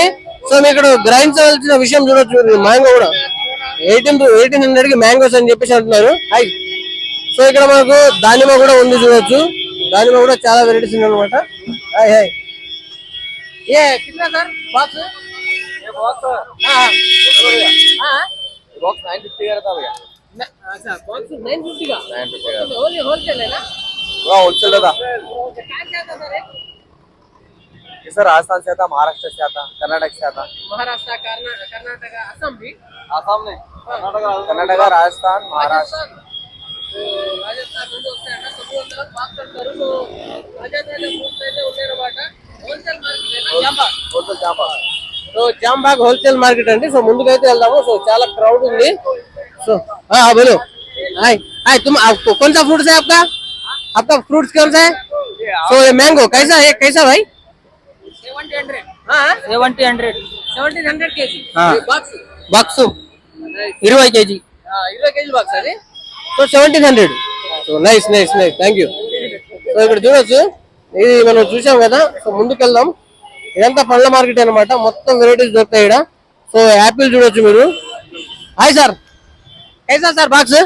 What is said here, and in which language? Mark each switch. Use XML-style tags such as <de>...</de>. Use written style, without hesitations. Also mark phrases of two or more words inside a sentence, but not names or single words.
<te>సో మీకు ఇక్కడ గ్రహించవలసిన విషయం చూడొచ్చు మీరు, మ్యాంగో కూడా 1800 కి మ్యాంగోస్ అని చెప్పేసి అంటున్నారు. హై. సో ఇక్కడ మనకు దానిమ్మ కూడా ఉంది, చూడొచ్చు. దానిమ్మ కూడా చాలా వెరైటీస్ ఉన్నాయి అనమాట.</te> <hi>हाय हाय. ए कितना सर बॉक्स? बॉक्स 950 का रहता भैया. अच्छा, बॉक्स 950 का. 950 का. होलसेल है ना? हाँ, होलसेल था. कहाँ से आता सर? ये सर राजस्थान से आता, महाराष्ट्र से आता, कर्नाटक से आता. महाराष्ट्र, कर्नाटक, असम भी. आसाम नहीं, कर्नाटक, राजस्थान, महाराष्ट्र.</hi> <te>రాజస్థాన్ నుండి వస్తాయంట. సో బాక్స్ అంటారు. సో రాజస్థాన్ ఫ్రూట్స్ అయితే ఉన్నాయన్నమాట.</te> <en>wholesale market.</en> <hi>होलसेल जामा.</hi> <te>సో జాంబాగ్</te> <en>wholesale market</en> <te>అండి. సో ముందుకైతే వెళ్దాము. సో చాలా క్రౌడ్ ఉంది. సో बोलो.</te> <hi>हाय हाय, तुम कौन सा फ्रूट्स है आपका फ्रूट्स कौन सा है? सो ये मैंगो कैसा है? कैसा भाई? 1700. हाँ, 1700 केजी.</hi> <te>బాక్స్ 20 కేజీ. 20 కేజీ బాక్స్ అది. సో 1700. సో నైస్ నైస్ నైస్,</te> <en>thank you.</en> <te>సో ఇక్కడ చూడొచ్చు, ఇది మనం చూసాం కదా. సో ముందుకు వెళ్దాం. ఇదంతా పండ్ల మార్కెట్ అనమాట, మొత్తం వెరైటీస్ దొరుకుతాయి ఇక్కడ. సో యాపిల్ చూడొచ్చు మీరు. హాయ్ సార్,</te> <hi>कैसा सर बॉक्स?</hi>